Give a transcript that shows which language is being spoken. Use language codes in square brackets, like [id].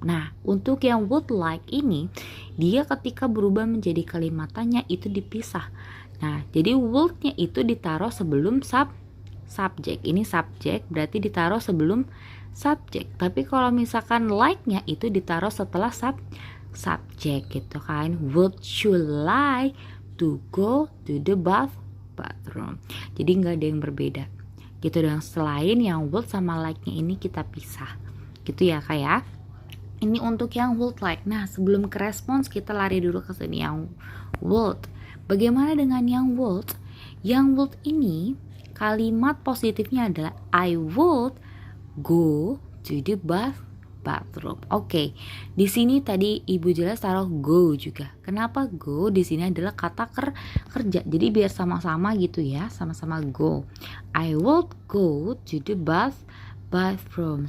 [id] Nah, untuk yang would like ini, dia ketika berubah menjadi kalimat tanya itu dipisah. Nah, jadi would-nya itu ditaruh sebelum subjek. Ini subjek berarti ditaruh sebelum subjek. Tapi kalau misalkan like-nya itu ditaruh setelah subjek gitu kan. [en] Would you like to go to the bathroom? [id] Jadi nggak ada yang berbeda gitu. Dan selain yang would sama like-nya ini kita pisah gitu ya kayak. Ini untuk yang would like. Nah, sebelum ke respons kita lari dulu ke sini yang would. Bagaimana dengan yang would? Yang would ini kalimat positifnya adalah [en] I would go to the bathroom. [id] Oke. Di sini tadi ibu jelas taruh go juga. Kenapa go? Di sini adalah kata kerja. Jadi biar sama-sama gitu ya, sama-sama go. [en] I would go to the bathroom.